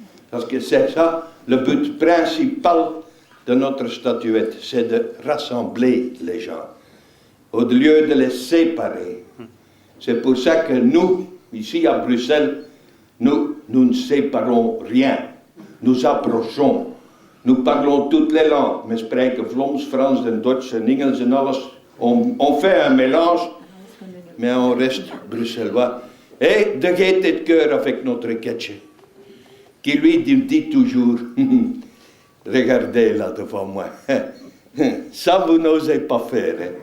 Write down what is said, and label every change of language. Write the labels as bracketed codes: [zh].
[fr] Parce que c'est ça le but principal de notre statuette, c'est de rassembler les gens, au lieu de les séparer. C'est pour ça que nous, ici à Bruxelles, nous ne séparons rien. Nous approchons. Nous parlons toutes les langues. [nl] We spreken Vlaams, Frans en Duits en Engels en alles. [fr] On fait un mélange, mais on reste bruxellois. Et de gaieté de cœur avec notre Ketche, qui lui dit toujours, regardez là devant moi, ça vous n'osez pas faire, hein?